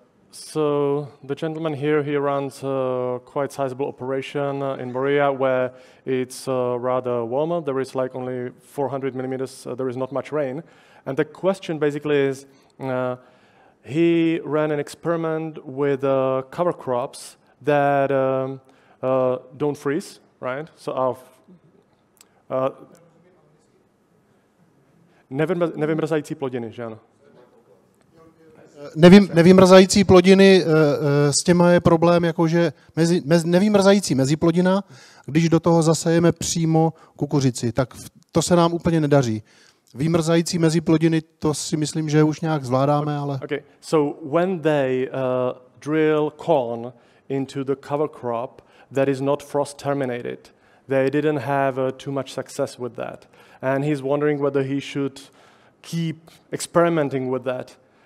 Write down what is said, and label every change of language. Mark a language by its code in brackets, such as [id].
[en] So the gentleman here, he runs a quite sizable operation in Moria where it's rather warmer. There is like only 400 millimeters. There is not much rain. And the question basically is, he ran an experiment with cover crops that don't freeze, right? [cs] So nevymrzající plodiny, že ano? Nevymrzající plodiny, s těma je problém, jakože nevymrzající meziplodina, když do toho zasejeme přímo kukuřici, tak to se nám úplně nedaří. Vymrzající meziplodiny, to si myslím, že už nějak zvládáme, ale... [en] Okay, so when they drill corn into the cover crop that is not frost terminated, they didn't have too much success with that. And he's wondering whether he should keep experimenting with that.